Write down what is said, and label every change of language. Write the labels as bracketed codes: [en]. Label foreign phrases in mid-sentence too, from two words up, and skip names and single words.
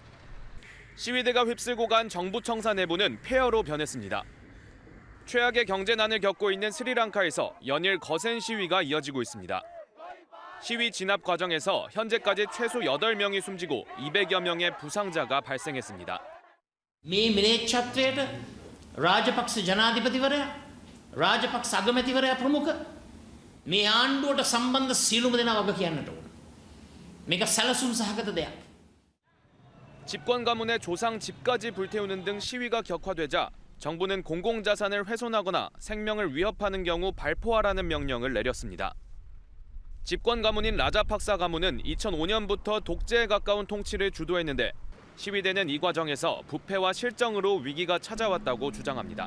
[ko] 시위대가 휩쓸고 간 정부 청사 내부는 폐허로 변했습니다. 최악의 경제난을 겪고 있는 스리랑카에서 연일 거센 시위가 이어지고 있습니다. 시위 진압 과정에서 현재까지 최소 8명이 숨지고 200여 명의 부상자가 발생했습니다. [si] මේ මිලේච්ඡත්වයට රාජපක්ෂ ජනාධිපතිවරයා රාජපක්ෂ අගමැතිවරයා ප්‍රමුඛ මේ ආණ්ඩුවට සම්බන්ධ සියලුම දෙනා වග කියන්නට ඕන. මේක සැලසුම් සහගත දෙයක්. [ko] 집권 가문의 조상 집까지 불태우는 등 시위가 격화되자 정부는 공공자산을 훼손하거나 생명을 위협하는 경우 발포하라는 명령을 내렸습니다. 집권 가문인 라자팍사 가문은 2005년부터 독재에 가까운 통치를 주도했는데 시위대는 이 과정에서 부패와 실정으로 위기가 찾아왔다고 주장합니다.